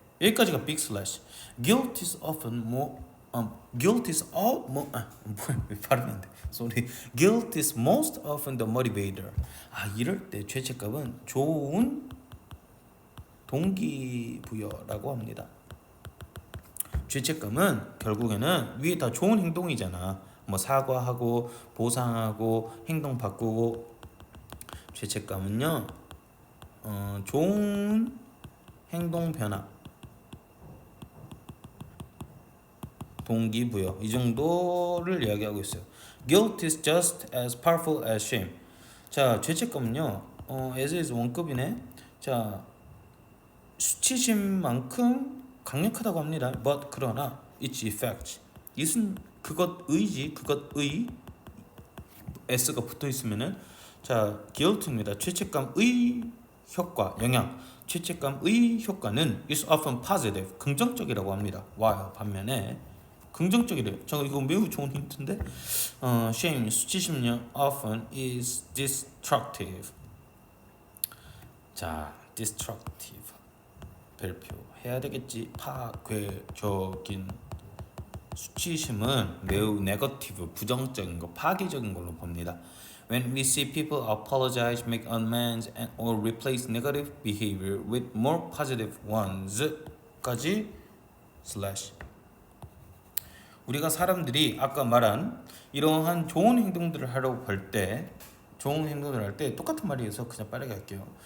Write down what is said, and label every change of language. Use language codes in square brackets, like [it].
[ko] 여기까지가 [en] big slash. guilt is often more guilt is all more [ko] 발음이 안 돼. [en] sorry. guilt is most often the motivator. [ko] 이럴 때 죄책감은 좋은 동기부여라고 합니다. 죄책감은 결국에는 위에 다 좋은 행동이잖아. 뭐 사과하고 보상하고 행동 바꾸고. 죄책감은요 좋은 행동 변화, 동기부여, 이 정도를 이야기하고 있어요. [en] Guilt is just as powerful as shame. [ko] 자, 죄책감은요 as is 원급이네. 자, 수치심만큼 강력하다고 합니다. But 그러나 [en] its effect, [ko] 이것은 그것의 s가 붙어 있으면은, 자, guilt입니다. 죄책감의 효과, 영향. 죄책감의 효과는 [en] is often positive, [ko] 긍정적이라고 합니다. while 반면에 긍정적이래요. 저 이거 매우 좋은 힌트인데. [en] shame [ko] 수치심은요 [en] often is destructive. [ko] 자, destructive 발표해야 되겠지. 파괴적인. 수치심은 매우 네거티브, 부정적인 거, 파괴적인 걸로 봅니다. [en] When we see people apologize, make amends, and or replace negative behavior with more positive ones, [ko] 까지 [en] slash. [ko] 우리가 사람들이 아까 말한 이러한 좋은 행동들을 하려고 할 때, 좋은 행동을 할 때 똑같은 말이어서 그냥 빠르게 할게요.